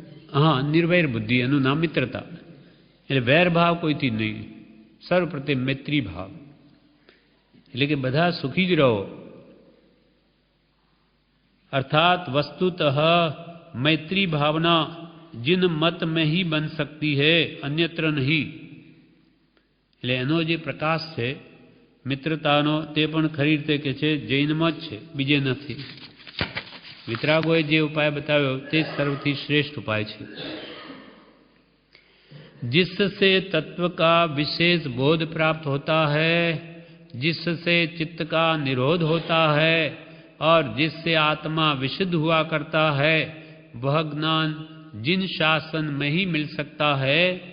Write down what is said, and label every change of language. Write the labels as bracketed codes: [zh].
[gu] હા, નિર્વૈર બુદ્ધિ એનું નામ મિત્રતા. એટલે વૈરભાવ કોઈથી નહીં, સર્વ પ્રત્યે મૈત્રી ભાવ. એટલે કે બધા સુખી જ રહો. [hi] अर्थात वस्तुतः मैत्री भावना जिन मत में ही बन सकती है, अन्यत्र नहीं. [gu] એટલે એનો જે પ્રકાશ છે મિત્રતાનો તે પણ ખરી રીતે કે છે જૈનમાં જ છે, બીજે નથી. વિતરાગોએ જે ઉપાય બતાવ્યો તે સર્વથી શ્રેષ્ઠ ઉપાય છે. [hi] जिससे तत्व का विशेष बोध प्राप्त होता है, जिससे चित्त का निरोध होता है और जिससे आत्मा विशुद्ध हुआ करता है, वह ज्ञान जिन शासन में ही मिल सकता है